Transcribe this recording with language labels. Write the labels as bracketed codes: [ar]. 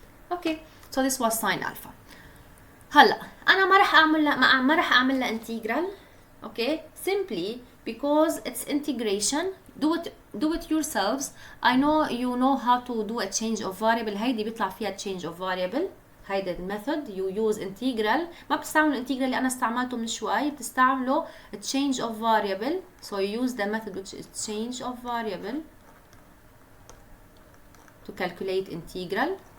[en] Okay, so this was sin alpha. [ar] هلا انا ما راح اعمل لها integral. [en] Okay, simply because it's integration. Do it yourselves. I know you know how to do a change of variable. [ar] هيدي بيطلع فيها [en] change of variable. [ar] هيدا الميثود [en] you use integral. [ar] ما بتستعملوا الانتجرال اللي انا استعملته من شوي، بتستعملوا change of variable. [en] So you use the method which is change of variable to calculate integral.